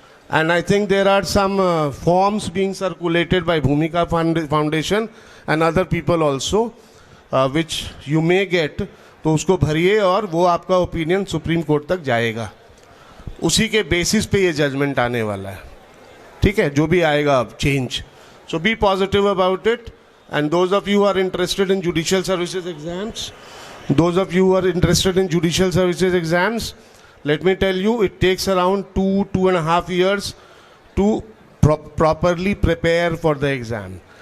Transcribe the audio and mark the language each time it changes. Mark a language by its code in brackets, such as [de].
[en] And I think there are some forms being circulated by Bhumika Foundation and other people also, which you may get. [hi] तो उसको भरिए और वो आपका opinion supreme court तक जाएगा. उसी के बेसिस पे ये जजमेंट आने वाला है. ठीक है, जो भी आएगा अब change. [en] So be positive about it. And those of you who are interested in judicial services exams, let me tell you, it takes around 2.5 years to properly prepare for the exam.